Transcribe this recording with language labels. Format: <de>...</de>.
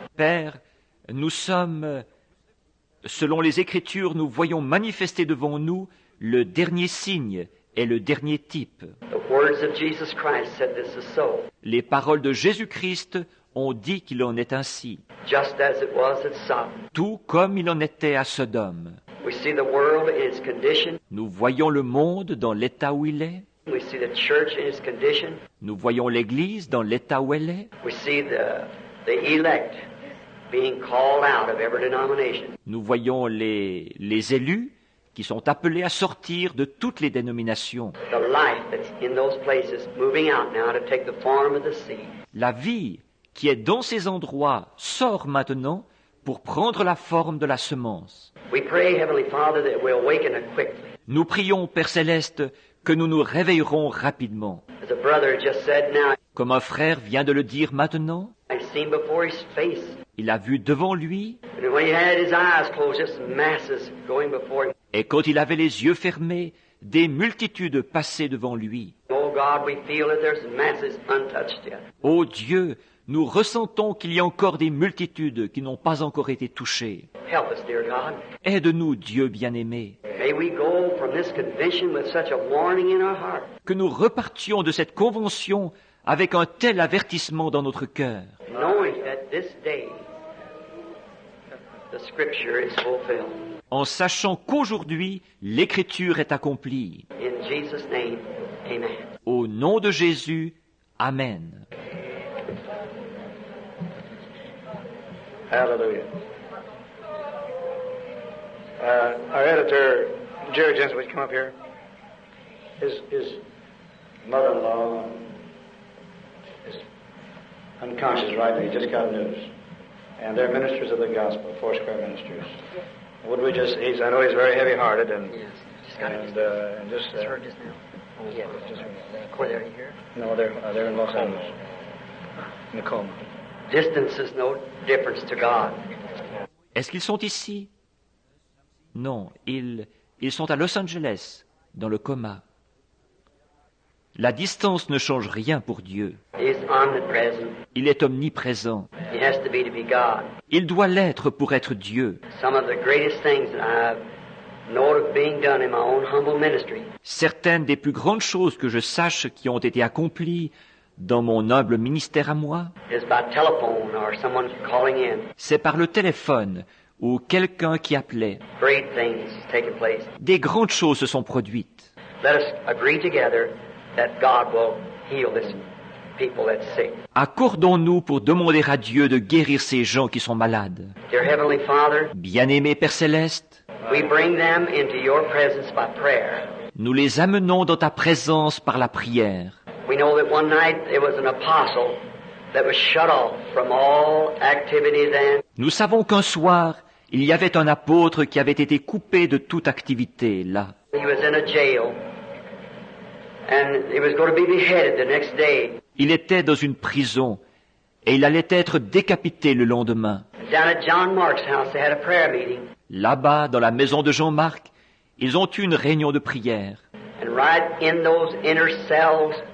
<fr>Père, nous sommes, selon les Écritures, nous voyons manifester devant nous le dernier signe et le dernier type.</fr> <en>The words of Jesus Christ said this is so.</en> <fr>Les paroles de Jésus-Christ ont dit qu'il en est ainsi,</fr> <en>Just as it was at Sodom.</en> <fr>tout comme il en était à Sodome.</fr> <en>We see the world in its condition.</en> <fr>Nous voyons le monde dans l'état où il est,</fr> <en>We see the church in its condition.</en> <fr>nous voyons l'Église dans l'état où elle est,</fr> <en>We see the elect being called out of every denomination.</en> <fr>nous voyons les élus qui sont appelés à sortir de toutes les dénominations.</fr> <en>The life that's in those places moving out now to take the form of the seed.</en> <fr>La vie qui est dans ces endroits sort maintenant pour prendre la forme de la semence.</fr> <en>We pray, Heavenly Father, that we'll awaken it quickly.</en> <fr>Nous prions, Père Céleste, que nous nous réveillerons rapidement.</fr> <en>As a brother just said now,</en> <fr>Comme un frère vient de le dire maintenant,</fr> <en>I've seen before his face.</en> <fr>il a vu devant lui,</fr> <en>And when he had his eyes closed, just masses going before him.</en> <fr>et quand il avait les yeux fermés, des multitudes passaient devant lui.</fr> <en>Oh God, we feel that there's masses untouched yet.</en> <fr>Ô Dieu, nous ressentons qu'il y a encore des multitudes qui n'ont pas encore été touchées.</fr> <en>Help us, dear God.</en> <fr>Aide-nous, Dieu bien-aimé,</fr> <en>May we go from this convention with such a warning in our heart,</en> <fr>que nous repartions de cette convention avec un tel avertissement dans notre cœur,</fr> <en>knowing that this day the Scripture is fulfilled.</en> <fr>en sachant qu'aujourd'hui l'Écriture est accomplie.</fr> <en>In Jesus' name, amen.</en> <fr>Au nom de Jésus, Amen.</fr> <en>Hallelujah. Our editor, Jerry Jensen, would you come up here? His mother-in-law is unconscious right now. He just got news. And they're ministers of the gospel, Foursquare ministers. Would we just, I know he's very heavy-hearted and... Yes. Just heard just now. Oh, yeah. Were they here? No, they're in Los Angeles. Nicole. Distance is no difference to God.</en> <fr>Est-ce qu'ils sont ici? Non, ils sont à Los Angeles, dans le coma. La distance ne change rien pour Dieu.</fr> <en>He's omnipresent.</en> <fr>Il est omniprésent.</fr> <en>He has to be God.</en> <fr>Il doit l'être pour être Dieu.</fr> <en>Some of the greatest things that I've known of being done in my own humble ministry.</en> <fr>Certaines des plus grandes choses que je sache qui ont été accomplies dans mon humble ministère à moi,</fr> <en>Is by telephone or someone calling in.</en> <fr>c'est par le téléphone ou quelqu'un qui appelait.</fr> <en>Great things taking place.</en> <fr>Des grandes choses se sont produites.</fr> <en>Let us agree together that God will heal this people that's sick.</en> <fr>Accordons-nous pour demander à Dieu de guérir ces gens qui sont malades.</fr> <en>Dear Heavenly Father,</en> <fr>Bien-aimé Père Céleste,</fr> <en>we bring them into your presence by prayer.</en> <fr>nous les amenons dans ta présence par la prière.</fr> <en>We know that one night there was an apostle that was shut off from all activities and</en> <fr>Nous savons qu'un soir, il y avait un apôtre qui avait été coupé de toute activité là.</fr> <en>he was in a jail and he was going to be beheaded the next day.</en> <fr>Il était dans une prison et il allait être décapité le lendemain.</fr> <en>Down at John Mark's house they had a prayer meeting,</en> <fr>Là-bas, dans la maison de Jean-Marc, ils ont eu une réunion de prière.</fr> <en>and right in those inner cells</en>